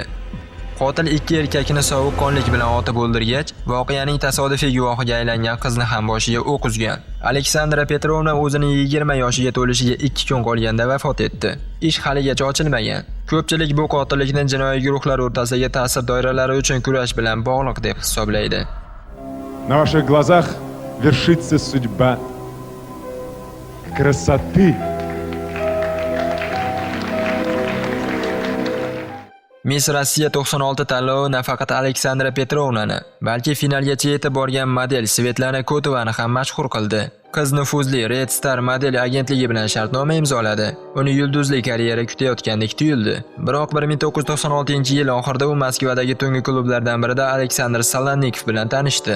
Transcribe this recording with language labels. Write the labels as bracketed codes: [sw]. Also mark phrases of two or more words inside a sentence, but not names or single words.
[uz] Qotil ikki erkakni sovuqqonlik bilan otib o'ldirgach, voqeaning tasodifiy guvohiga aylangan qizni ham boshiga o'q uzgan. Aleksandra Petrovna o'zining 20 yoshiga to'lishiga 2 kun qolganda vafot etdi. Ish haligacha ochilmagan. Ko'pchilik bu qotillikni jinoiy guruhlar o'rtasidagi ta'sir doiralari uchun kurash bilan bog'liq deb hisoblaydi. [ru] На ваших глазах вершится судьба красоты. [uz] Miss Rossiya 96 tanlovi nafaqat Aleksandra Petrovnani, balki finalgacha yetib borgan model Svetlana Kotovani ham mashhur qildi. Qiz nufuzli Red Star model agentligi bilan shartnoma imzoladi. Uni yulduzli karyera kutayotgandek tuyuldi. Biroq 1996-yil oxirida u Moskvadagi tungi klublardan birida Aleksandr Salonnikov bilan tanishdi.